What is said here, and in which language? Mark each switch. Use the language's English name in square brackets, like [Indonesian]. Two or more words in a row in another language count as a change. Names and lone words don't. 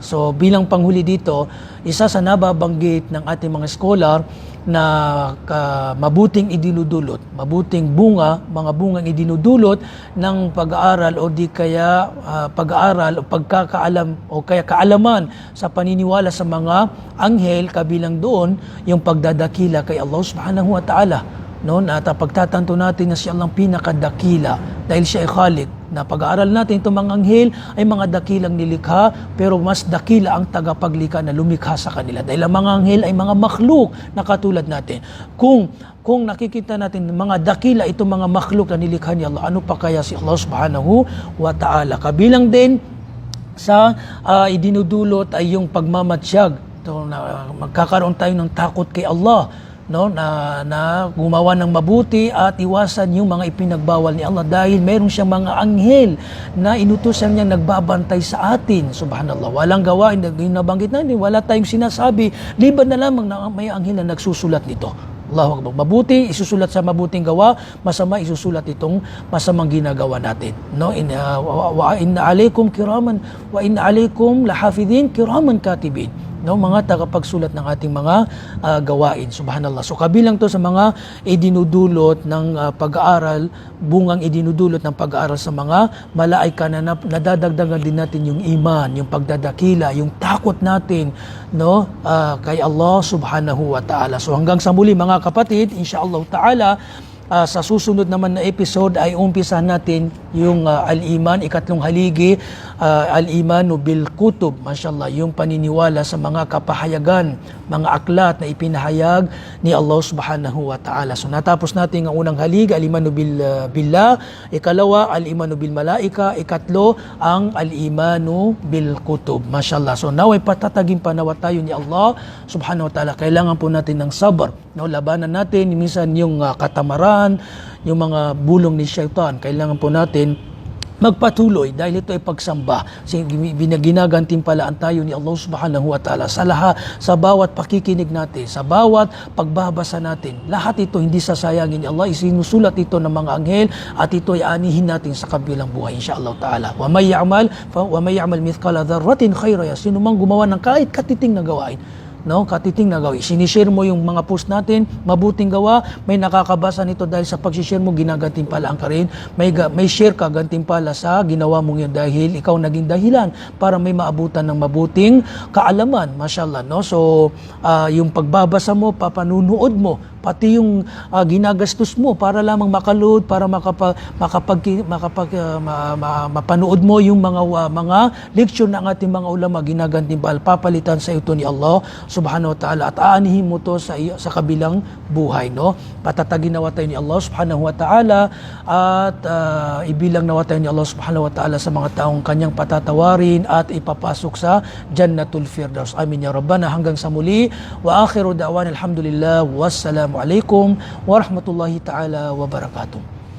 [Filipino] So bilang panghuli dito, isa sa nababanggit ng ating mga scholar na mabuting mga bungang idinudulot ng pag-aaral o di kaya pag-aaral o pagkakaalam o kaya kaalaman sa paniniwala sa mga anghel, kabilang doon yung pagdadakila kay Allah [Arabic] سبحانه وتعالى. [Filipino] no, at pagtatanto natin na siya lang pinakadakila dahil siya ay Khalik. Na pag-aaral natin itong mga anghel ay mga dakilang nilikha, pero mas dakila ang tagapaglikha na lumikha sa kanila. Dahil ang mga anghel ay mga makhluk na katulad natin. Kung nakikita natin mga dakila itong mga makhluk na nilikha ni Allah, ano pa kaya si Allah [Arabic] سبحانه وتعالى? [Filipino] Kabilang din sa idinudulot ay yung pagmamatsyag. So, magkakaroon tayo ng takot kay Allah, no, na gumawa ng mabuti at iwasan yung mga ipinagbawal ni Allah dahil mayroon siyang mga anghel na inutusan niya nagbabantay sa atin. Subhanallah, walang gawain, nabanggit natin, wala tayong sinasabi liban na lamang na may anghel na nagsusulat nito. [Arabic] الله أكبر. [Filipino] Mabuti isusulat sa mabuting gawa, masama isusulat itong masamang ginagawa natin, no. [Arabic] وإن عليكم كراما وإن عليكم لحافظين كراما كاتبين, [Filipino] no, mga tagapagsulat ng ating mga gawain. Subhanallah. So kabilang to sa mga idinudulot ng pag-aaral, bungang idinudulot ng pag-aaral sa mga malaika na nadadagdagan din natin yung iman, yung pagdadakila, yung takot natin, no, kay Allah [Arabic] سبحانه وتعالى. [Filipino] So hanggang sa muli mga kapatid, [Arabic] إن شاء الله تعالى, [Filipino] sa susunod naman na episode ay umpisahan natin yung al-iman, ikatlong haligi, [Arabic] الإيمان بالكتب، ما شاء الله, [Filipino] yung paniniwala sa mga kapahayagan, mga aklat na ipinahayag ni Allah [Arabic] سبحانه وتعالى. [Filipino] So natapos natin ang unang haligi, [Arabic] الإيمان بالله, ikalawa الإيمان بالملائكة, [Filipino] ikatlo ang [Arabic] الإيمان بالكتب، ما شاء الله. [Filipino] So naway patatagin pa nawa tayo ni Allah [Arabic] سبحانه وتعالى. [Filipino] Kailangan po natin ng sabar, no, labanan natin minsan yung katamaran, yung mga bulong ni Shaitan. Kailangan po natin magpatuloy dahil ito ay pagsamba. Ginagantimpalaan tayo ni Allah [Arabic] سبحانه وتعالى [Filipino] sa bawat pakikinig natin, sa bawat pagbabasa natin. Lahat ito hindi sasayangin ni Allah, isinusulat ito ng mga anghel at ito ay anihin natin sa kabilang buhay, [Arabic] إن شاء الله تعالى. ومن يعمل مثقال ذرة خيرا يره. [Filipino] Sino mang gumawa ng kahit katiting na gawain, no, katiting na gawin. Sinishare mo yung mga post natin, mabuting gawa, may nakakabasa nito dahil sa pag-share mo, ginagantimpalaan ka rin. May share ka, gantimpala sa ginawa mong yun dahil ikaw naging dahilan para may maabutan ng mabuting kaalaman. Mashallah, no? So, yung pagbabasa mo, papanunood mo, pati yung ginagastos mo para lamang makalood, para mapanood mo yung mga lecture ng ating mga ulama, ginagantimpala, papalitan sa ito ni Allah [Arabic] سبحانه وتعالى [Filipino] at aanihin mo to sa kabilang buhay, no. Patatagin nawa tayo ni Allah [Arabic] سبحانه وتعالى [Filipino] at ibilang nawa tayo ni Allah [Arabic] سبحانه وتعالى [Filipino] sa mga taong kanyang patatawarin at ipapasok sa Jannatul Firdaus. [Arabic] آمين يا ربنا. [Filipino] Hanggang sa muli, [Arabic] وآخر دعوانا الحمد لله، والسلام عليكم ورحمة الله تعالى وبركاته.